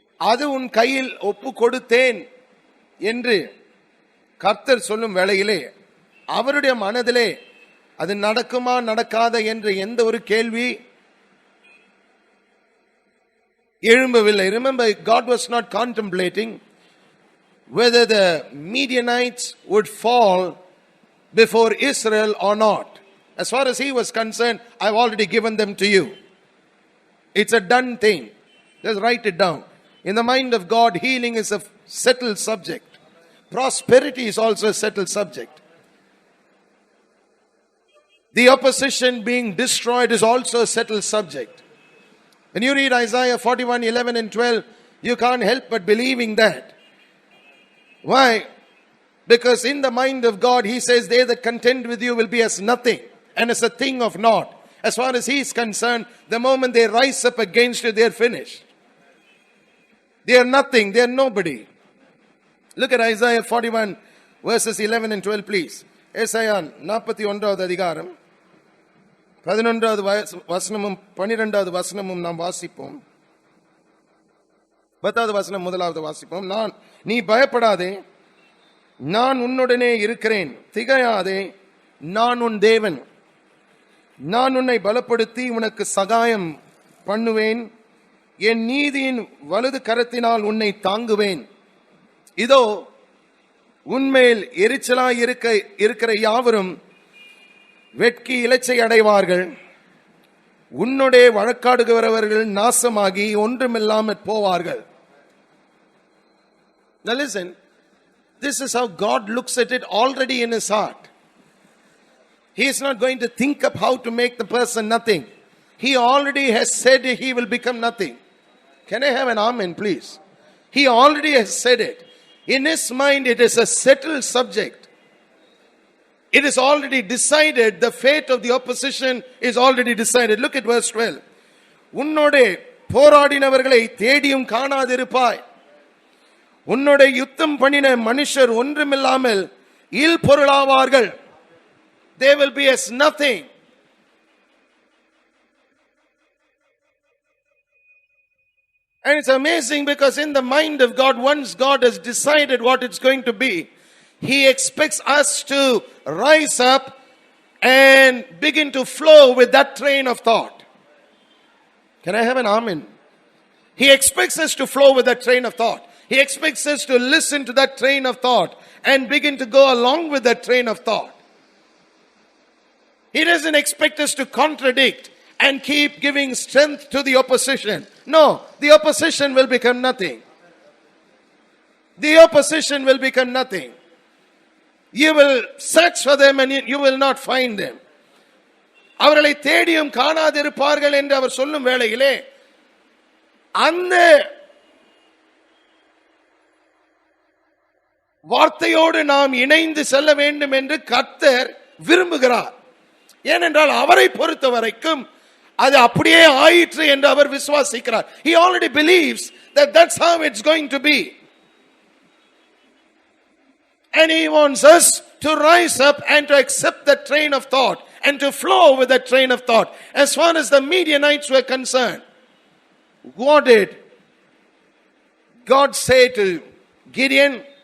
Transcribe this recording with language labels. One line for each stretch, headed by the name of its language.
Tamil: அது உன் கையில் ஒப்பு கொடுத்தேன் என்று கர்த்தர் சொல்லும் வேளையிலே அவருடைய மனதிலே அது நடக்குமா நடக்காத என்று எந்த ஒரு கேள்வி எழும்பவில்லை.
English: Remember, God was not contemplating whether the Midianites would fall before Israel or not. As far as he was concerned, I've already given them to you. It's a done thing. Just write it down. In the mind of God, healing is a settled subject. Prosperity is also a settled subject. The opposition being destroyed is also a settled subject. When you read Isaiah 41:11 and 12, you can't help but believing that. Why? Because in the mind of God, he says, they that contend with you will be as nothing and as a thing of naught. As far as he is concerned, the moment they rise up against you, they are finished. They are nothing, they are nobody. Look at Isaiah 41 verses 11 and 12 please.
Tamil: Isaiah 41வது அதிகாரம் 11வது வசனமும் 12வது வசனமும் நாம் வாசிப்போம். 10வது வசனம் முதலாவது வாசிப்போம். நீ பயப்படாதே, நான் உன்னுடனே இருக்கிறேன். திகையாதே, நான் உன் தேவன். நான் உன்னை பலப்படுத்தி உனக்கு சகாயம் பண்ணுவேன். என் நீதியின் வலது கரத்தினால் உன்னை தாங்குவேன். இதோ உன்மேல் எரிச்சலாய் இருக்கிற யாவரும் வெட்கி இலச்சை அடைவார்கள். உன்னுடைய வழக்காடுகிறவர்கள் நாசமாகி ஒன்றுமில்லாமற் போவார்கள்.
English: Now listen, this is how God looks at it already in his heart. He is not going to think up how to make the person nothing. He already has said he will become nothing. Can I have an amen, please? He already has said it. In his mind, it is a settled subject. It is already decided. The fate of the opposition is already decided. Look at verse 12.
Tamil: உன்னோடே போராடினவர்களை தேடியும் காணாதிருப்பாய். உன்னோட யுத்தம் பண்ணின மனுஷர் ஒன்றுமில்லாமல் இல் பொருளாவார்கள்.
English: They will be as nothing. And it's amazing because in the mind of God, once God has decided what it's going to be, he expects us to rise up and begin to flow with that train of thought. Can I have an amen? He expects us to flow with that train of thought. He expects us to listen to that train of thought and begin to go along with that train of thought. He doesn't expect us to contradict and keep giving strength to the opposition. No, the opposition will become nothing. The opposition will become nothing. You will search for them and you will not find them.
Tamil: அவர்களை தேடியும் காணாதிருப்பார்கள் என்று அவர் சொல்லும் வேளையிலே அந்த வார்த்தையோடு நாம் இணைந்து செல்ல வேண்டும் என்று கர்த்தர் விரும்புகிறார். ஏனென்றால் அவரை பொறுத்த வரைக்கும் அது அப்படியே ஆயிற்று என்று அவர் விசுவாசிக்கிறார்.
English: He already believes that that's how it's going to be. And he wants us to rise up and to accept that train of thought and to flow with that train of thought. As far as the Midianites were concerned, what did God say to Gideon?